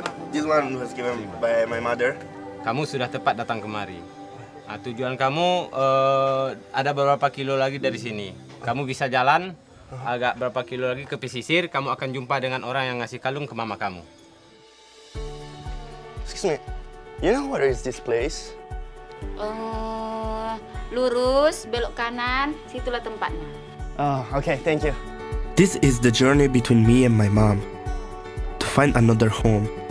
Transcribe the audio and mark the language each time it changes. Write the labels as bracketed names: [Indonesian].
[English] This one was given by my mother. [Indonesian] Kamu sudah tepat datang kemari. Tujuan kamu ada beberapa kilo lagi dari sini. Kamu bisa jalan agak berapa kilo lagi ke pesisir. Kamu akan jumpa dengan orang yang ngasih kalung ke mama kamu. [English] Excuse me, you know where is this place? [Indonesian] Lurus, belok kanan, situlah tempatnya. [English] Oh, okay, thank you. This is the journey between me and my mom. To find another home.